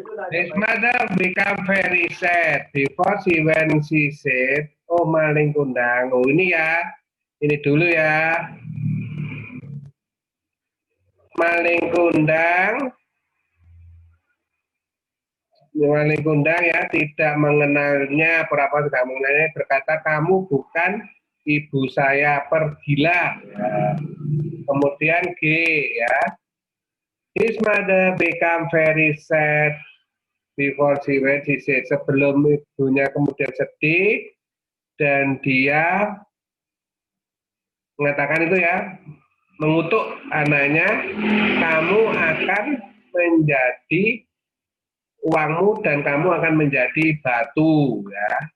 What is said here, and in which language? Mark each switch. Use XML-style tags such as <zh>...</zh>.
<en>His mother became very sad before she said, oh maling kundang.</en> <id>Oh ini ya. Ini dulu ya. Maling kundang ya tidak mengenalnya, pura-pura tidak mengenalnya, berkata kamu bukan ibu saya, pergilah. Ya. Kemudian G ya.</id> <en>His mother became very sad before she went. She said,</en> <id>sebelum ibunya kemudian sedih dan dia mengatakan itu ya, mengutuk anaknya, kamu akan menjadi uangmu dan kamu akan menjadi batu ya.</id>